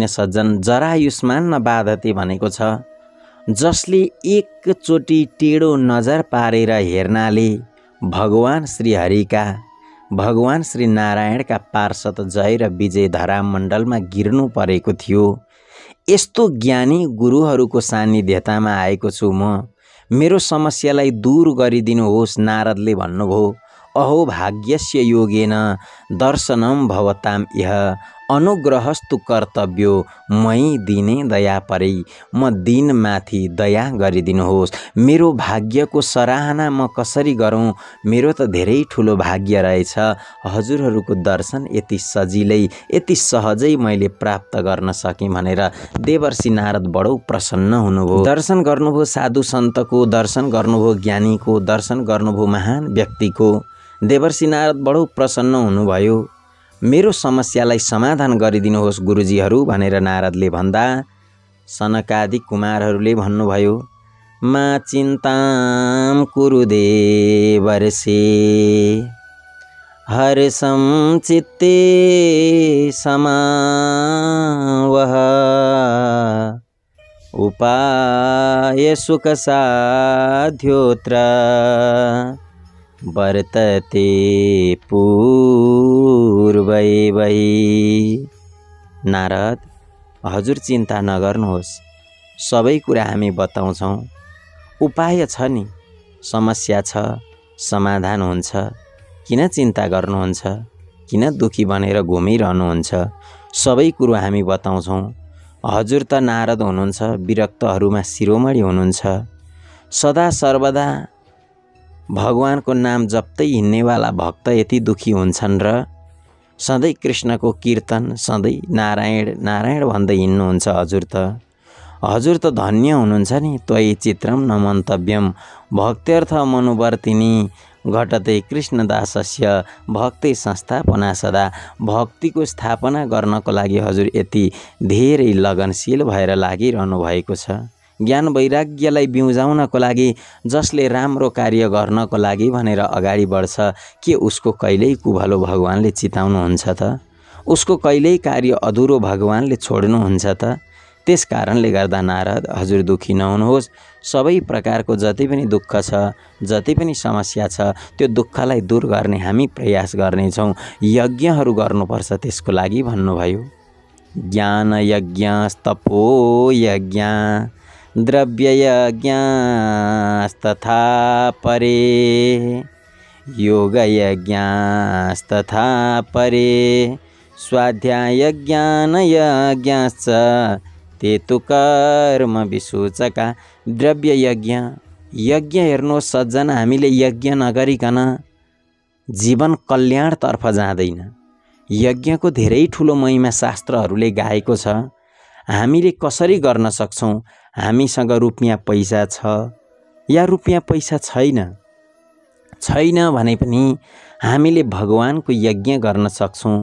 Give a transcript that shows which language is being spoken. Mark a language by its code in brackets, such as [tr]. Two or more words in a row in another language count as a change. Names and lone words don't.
[ne] सज्जन [sa] जरायुष्मान न बाधते [ne] भनेको छ। जसले एकचोटि टेढो नजर पारेर हेर्नाले भगवान श्री हरिका, भगवान श्री नारायणका पार्षद जय र विजय धरामण्डलमा गिर्नु परेको थियो। यस्तो ज्ञानी गुरुहरूको सान्निध्यतामा आएको छु म। मेरो समस्यालाई दूर गरिदिनुहोस्। नारदले भन्नुभयो, [sa] अहो भाग्यस्य योगेन दर्शनम भवताम इह अनुग्रहस्तु कर्तव्यो मयि दिने दया परै। [ne] म दिनमाथि दया गरिदिनुहोस्। मेरो भाग्यको सराहना म कसरी गरौँ? मेरो त धेरै ठुलो भाग्य रहेछ। हजुरहरूको दर्शन यति सजिलै, यति सहजै मैले प्राप्त गर्न सकेँ भनेर देवर्षि नारद बडो प्रसन्न हुनुभयो। दर्शन गर्नुभयो साधु सन्तको, दर्शन गर्नुभयो ज्ञानीको, दर्शन गर्नुभयो महान व्यक्तिको। देवर्षि नारद बडो प्रसन्न हुनुभयो। मेरो समस्यालाई समाधान गरिदिनुहोस् गुरुजीहरू भनेर नारदले भन्दा सनकादि कुमारहरूले भन्नुभयो, [sa] मा चिन्ताम कुरु देवर्षि हर्षं चित्ते समावह उपाय सुख साध्योत्र वर्तते पूर्वैवै। [ne] नारद, हजुर चिन्ता नगर्नुहोस्, सबै कुरा हामी बताउँछौँ। उपाय छ नि, समस्या छ, समाधान हुन्छ। किन चिन्ता गर्नुहुन्छ? किन दुखी बनेर घुमिरहनुहुन्छ? सबै कुरो हामी बताउँछौँ। हजुर त नारद हुनुहुन्छ, विरक्तहरूमा शिरोमणि हुनुहुन्छ। सदा सर्वदा भगवानको नाम जप्दै हिँड्नेवाला भक्त यति दुखी हुन्छन् र सधैँ कृष्णको कीर्तन, सधैँ नारायण नारायण भन्दै हिँड्नुहुन्छ हजुर त धन्य हुनुहुन्छ नि। [sa] त्वयि चित्रम न मन्तव्यम भक्त्यर्थ मनुवर्तिनी घटते कृष्णदासस्य भक्ति संस्थापना सदा। [ne] भक्तिको स्थापना गर्नको लागि हजुर यति धेरै लगनशील भएर लागिरहनु भएको छ। ज्ञान वैराग्यलाई बिउजाउनको लागि, जसले राम्रो कार्य गर्नको लागि भनेर अगाडि बढ्छ, के उसको कहिल्यै कुभलो भगवानले चिताउनुहुन्छ त? उसको कहिल्यै कार्य अधुरो भगवानले छोड्नुहुन्छ त? त्यस कारणले गर्दा नारद, हजुर दुखी नहुनुहोस्। सबै प्रकारको जति पनि दुःख छ, जति पनि समस्या छ, त्यो दुःखलाई दूर गर्ने हामी प्रयास गर्नेछौँ। यज्ञहरू गर्नुपर्छ त्यसको लागि भन्नुभयो। [sa] ज्ञान यज्ञ, तपो यज्ञ, द्रव्य यज्ञ तथा परे, योग यज्ञ तथा परे, स्वाध्याय ज्ञान यज्ञश्च ते तु कर्म विसूचका। [ne] द्रव्य यज्ञ हेर्नुहोस् सज्जन, हामीले यज्ञ नगरिकन जीवन कल्याणतर्फ जाँदैन। यज्ञको धेरै ठुलो महिमा शास्त्रहरूले गाएको छ। हामीले कसरी गर्न सक्छौँ? हामीसँग रुपियाँ पैसा छ या रुपियाँ पैसा छैन भने पनि हामीले भगवानको यज्ञ गर्न सक्छौँ।